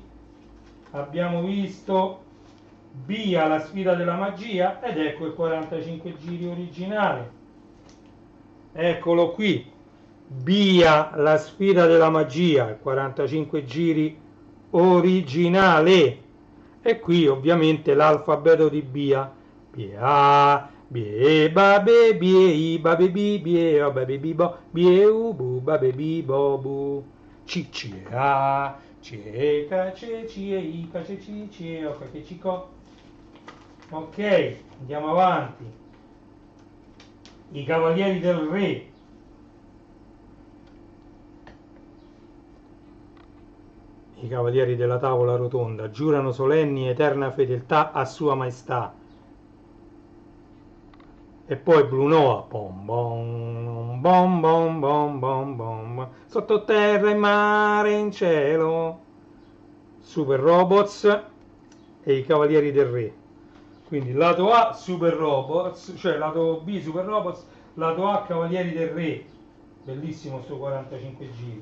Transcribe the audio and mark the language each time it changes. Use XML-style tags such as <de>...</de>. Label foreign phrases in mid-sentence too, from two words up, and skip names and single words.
<it>Abbiamo visto Bia, la sfida della magia, ed ecco il 45 giri originale. Eccolo qui, Bia, la sfida della magia, il 45 giri originale. E qui ovviamente l'alfabeto di Bia. Bia, bie, babe, bie, babe, bi, bie, o babe, bi, bo, bie, u, bu, babe, bi, bo, bu. C, a, C, ca, C, I, ca, C, o, ca, che, ci, co. Ok, andiamo avanti. I Cavalieri del Re. I Cavalieri della Tavola Rotonda giurano solenni eterna fedeltà a Sua Maestà. E poi Blue Noah, bom bom bom bom bom bom bom, sottoterra, in mare, in cielo, Super Robots e i Cavalieri del Re. Quindi lato A Super Robots, cioè lato B Super Robots, lato A Cavalieri del Re, bellissimo sto 45 giri.</it>